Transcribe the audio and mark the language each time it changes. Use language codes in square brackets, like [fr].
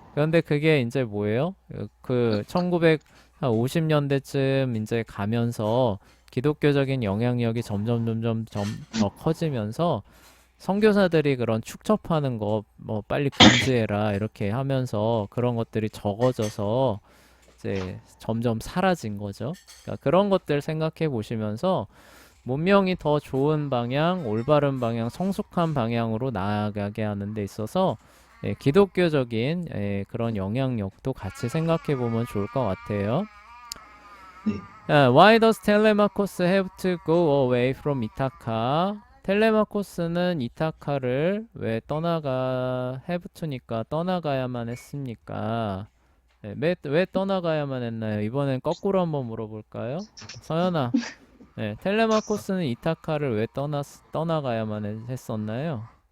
[ko] 그런데 그게 이제 뭐예요? 1950년대쯤 이제 가면서 기독교적인 영향력이 점점 더 커지면서 선교사들이 그런 축첩하는 거 뭐 빨리 금지해라 이렇게 하면서 그런 것들이 적어져서 이제 점점 사라진 거죠. 그러니까 그런 것들 생각해 보시면서 문명이 더 좋은 방향, 올바른 방향, 성숙한 방향으로 나아가게 하는 데 있어서 기독교적인 그런 영향력도 같이 생각해 보면 좋을 것 같아요. 네. [en] Why does Telemachus have to go away from 이타카? [ko] 텔레마코스는 이타카를 왜 [en] have to [ko] 니까 떠나가야만 했습니까? 네, 왜 떠나가야만 했나요? 이번엔 거꾸로 한번 물어볼까요? 서연아, 네, 텔레마코스는 이타카를 왜 떠나가야만 했었나요?